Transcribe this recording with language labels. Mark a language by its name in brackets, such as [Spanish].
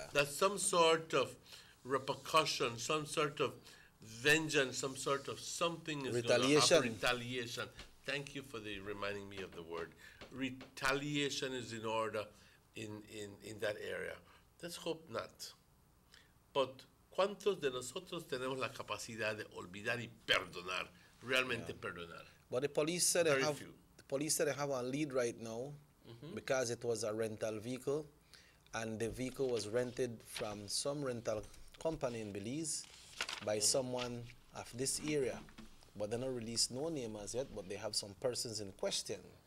[English] That some sort of repercussion, some sort of vengeance, some sort of something is going to happen. Retaliation. Thank you for reminding me of the word. Retaliation is in order in that area. Let's hope not. But [Spanish] ¿cuántos de nosotros tenemos la capacidad de olvidar y perdonar? Realmente perdonar. [English] But the police said they have a lead right now because it was a rental vehicle, and the vehicle was rented from some rental company in Belize by someone of this area. But they don't release no name as yet, but they have some persons in question.